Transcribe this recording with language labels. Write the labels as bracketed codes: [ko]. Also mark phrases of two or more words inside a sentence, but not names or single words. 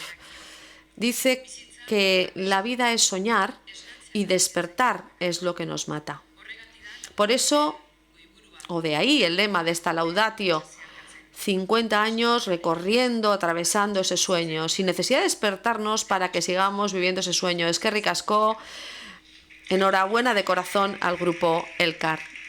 [es] Dice que la vida es soñar y despertar es lo que nos mata. Por eso, o de ahí el lema de esta laudatio, 50 años recorriendo, atravesando ese sueño, sin necesidad de despertarnos para que sigamos viviendo ese sueño. [eu] Eskerrik asko. [es] Enhorabuena de corazón al Grupo Elkar.